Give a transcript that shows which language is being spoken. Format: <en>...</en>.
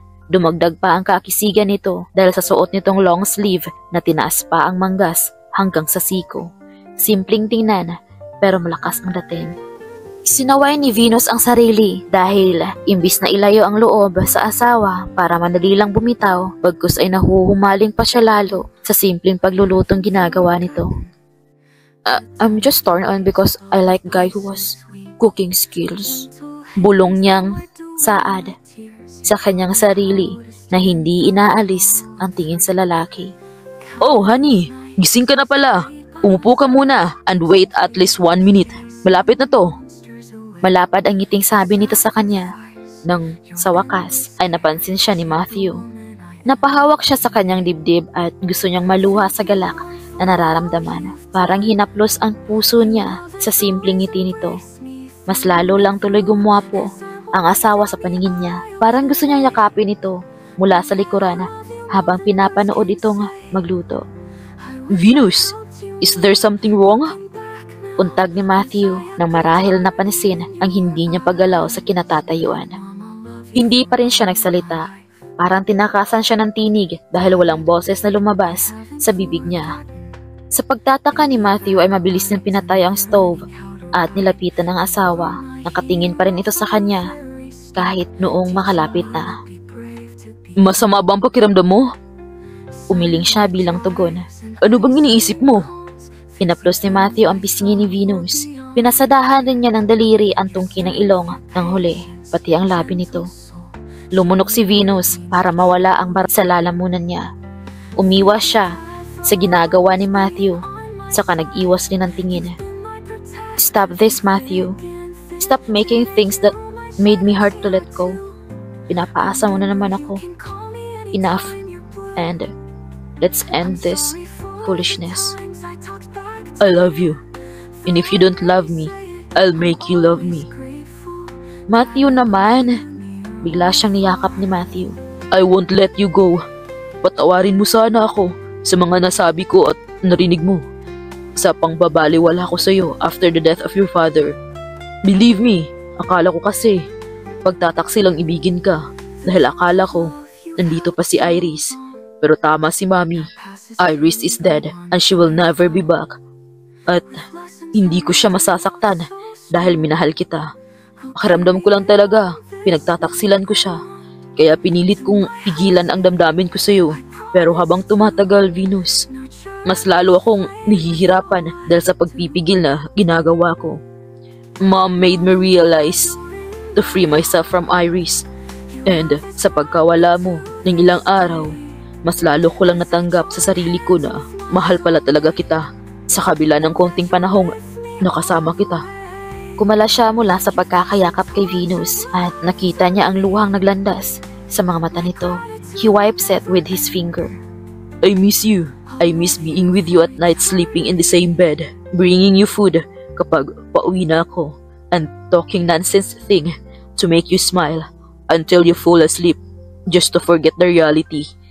<tl>Dumagdag pa ang kakisigan nito dahil sa suot nitong long sleeve na tinaas pa ang manggas hanggang sa siko. Simpleng tingnan pero malakas ang dating. Sinaway ni Venus ang sarili dahil imbis na ilayo ang loob sa asawa para madali lang bumitaw, bagkus ay nahuhumaling pa siya lalo sa simpleng paglulutong ginagawa nito.</tl> <en>I'm just torn on because I like guy who was cooking skills.</en> <tl>Bulong niyang saad sa kanyang sarili na hindi inaalis ang tingin sa lalaki.</tl> <en>Oh honey,</en> <tl>gising ka na pala. Umupo ka muna</tl> <en>and wait at least 1 minute.</en> <tl>Malapit na to. Malapad ang ngiting sabi nito sa kanya. Nang sa wakas ay napansin siya ni Matthew. Napahawak siya sa kanyang dibdib at gusto niyang maluha sa galak na nararamdaman. Parang hinaplos ang puso niya sa simpleng ngiti nito. Mas lalo lang tuloy gumwapo ang asawa sa paningin niya. Parang gusto niyang yakapin ito mula sa likuran habang pinapanood itong magluto.</tl> <en>Venus, is there something wrong?</en> <tl>Untag ni Matthew nang marahil napansin ang hindi niya paggalaw sa kinatatayuan. Hindi pa rin siya nagsalita. Parang tinakasan siya ng tinig dahil walang boses na lumabas sa bibig niya. Sa pagtataka ni Matthew ay mabilis niyang pinatay ang stove at nilapitan ng asawa. Nakatingin pa rin ito sa kanya kahit noong makalapit na. Masama ba ang pakiramdam mo? Umiling siya bilang tugon. Ano bang iniisip mo? Pinaplos ni Matthew ang pisngi ni Venus. Pinasadahan rin niya ng daliri ang tungki ng ilong ng huli, pati ang labi nito. Lumunok si Venus para mawala ang barat sa lalamunan niya. Umiwas siya sa ginagawa ni Matthew, saka nag-iwas din ng tingin.</tl> <en>Stop this, Matthew. Stop making things that made me hard to let go.</en> <tl>Pinapaasa mo na naman ako.</tl> <en>Enough. And let's end this foolishness. I love you. And if you don't love me, I'll make you love me.</en> <tl>Matthew naman. Bigla siyang niyakap ni Matthew.</tl> <en>I won't let you go.</en> <tl>Patawarin mo sana ako sa mga nasabi ko at narinig mo. Sa pangbabaliwala ko sa'yo</tl> <en>after the death of your father. Believe me,</en> <tl>akala ko kasi pagtataksi lang ibigin ka dahil akala ko nandito pa si Iris. Pero tama si Mami.</tl> <en>Iris is dead and she will never be back.</en> <tl>At hindi ko siya masasaktan dahil minahal kita. Pakiramdam ko lang talaga, pinagtataksilan ko siya. Kaya pinilit kong pigilan ang damdamin ko sa'yo. Pero habang tumatagal, Venus, mas lalo akong nahihirapan dahil sa pagpipigil na ginagawa ko.</tl> <en>Mom made me realize to free myself from Iris.</en> <tl>And sa pagkawala mo ng ilang araw, mas lalo ko lang natanggap sa sarili ko na mahal pala talaga kita sa kabila ng konting panahong nakasama kita. Kumala siya mula sa pagkakayakap kay Venus at nakita niya ang luhang naglandas sa mga mata nito.</tl> <en>He wipes it with his finger. I miss you. I miss being with you at night, sleeping in the same bed, bringing you food</en> <tl>kapag pauwi na ako,</tl> <en>and talking nonsense thing to make you smile until you fall asleep just to forget the reality.</en>